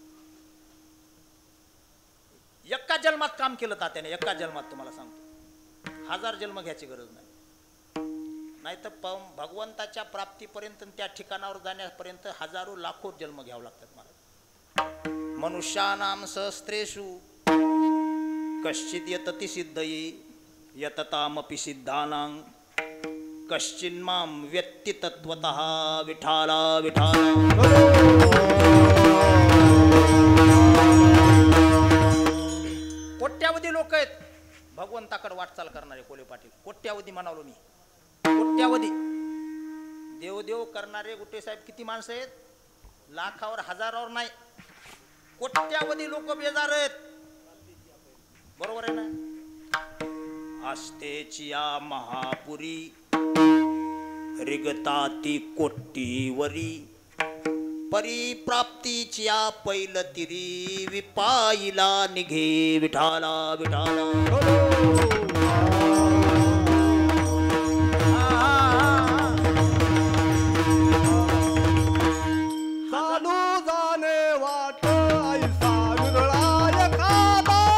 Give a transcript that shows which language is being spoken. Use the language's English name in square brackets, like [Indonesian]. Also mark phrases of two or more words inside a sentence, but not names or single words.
[Marathi] एका जन्मात काम केलं तात्याने, एका जन्मात. तुम्हाला सांगतो 1000 जन्म घ्यायची गरज नाही. नाहीतर भगवंताच्या प्राप्तीपर्यंत त्या ठिकाणावर जाण्यापर्यंत हजारो लाखो जन्म घ्यावं लागतात महाराज. [Sanskrit] मनुष्यानाम सहस्रेषु कश्चित यतति सिद्धये यततामपि सिद्धानां कश्चिन्मां व्यक्ति तत्वतः. [Marathi] विठाला विठाला. कोट्यावधी लोक आहेत भगवंताकडे वाटचाल करणारे. कोले पाटील कोट्यावधी म्हणालो मी, कोट्यावधी. देवदेव करणारे गुट्टे साहेब किती माणसं आहेत? लाखावर हजारावर नाही, कोट्यावधी लोक बेजार आहेत. बरोबर आहे ना? आस्तेचिया महापुरी रिगताती कोट्टीवरी परिप्राप्तीच्या पैलतिरी विपाईला निघे. विठाला विठाला. चालू जाणे वाट ऐसा विरळाय कादा.